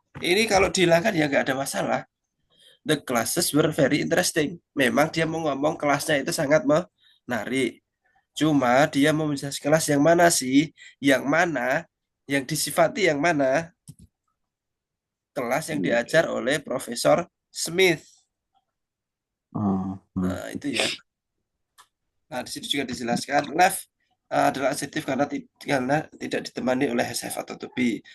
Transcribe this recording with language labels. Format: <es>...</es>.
<id>Ini kalau dihilangkan ya nggak ada masalah.</id> <en>The classes were very interesting.</en> <id>Memang dia mau ngomong kelasnya itu sangat menarik. Cuma dia mau menjelaskan kelas yang mana sih? Yang mana? Yang disifati yang mana? Kelas yang diajar oleh Profesor Smith. Nah, itu ya. Nah, di situ juga dijelaskan left adalah adjektif karena tidak ditemani oleh has have atau to be.</id>